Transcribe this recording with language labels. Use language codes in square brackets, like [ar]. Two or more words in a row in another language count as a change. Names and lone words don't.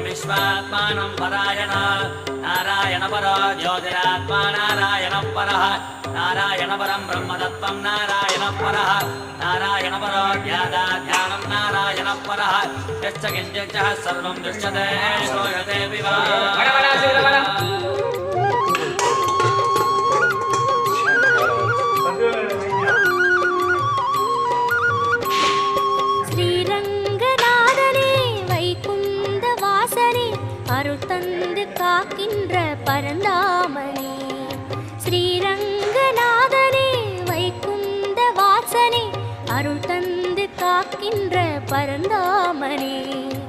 [sa] विश्वात्मानं परायण नारायण परो ज्योतिरात्मा नारायण परः नारायण परं ब्रह्मतत्त्वं नारायण परः नारायण परो ध्यानं नारायण परः यश्च किञ्चित् सर्वं दृश्यते श्रूयते विवा [ta] அருள்தந்து காக்கின்ற பரந்தாமனே ஸ்ரீரங்கநாதனே வைகுந்த வாசனே அருள்தந்து காக்கின்ற பரந்தாமனே